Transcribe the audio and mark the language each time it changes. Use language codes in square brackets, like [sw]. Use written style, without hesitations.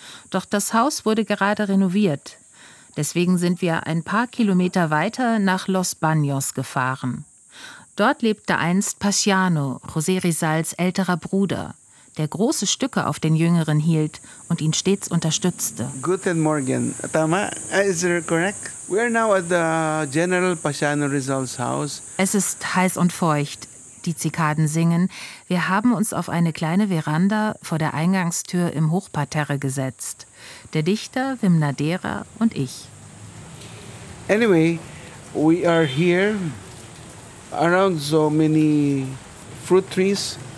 [de] Doch das Haus wurde gerade renoviert. Deswegen sind wir ein paar Kilometer weiter nach Los Baños gefahren. Dort lebte einst Paciano, José Rizals älterer Bruder, der große Stücke auf den Jüngeren hielt und ihn stets unterstützte. Guten Morgen, [en] Tama. Is it correct? We are now at the General Pasciano Rizal's house. [de] Es ist heiß und feucht. Die Zikaden singen. Wir haben uns auf eine kleine Veranda vor der Eingangstür im Hochparterre gesetzt. Der Dichter, Wim Nadera und ich. [en] Anyway, we are here around so many fruit trees.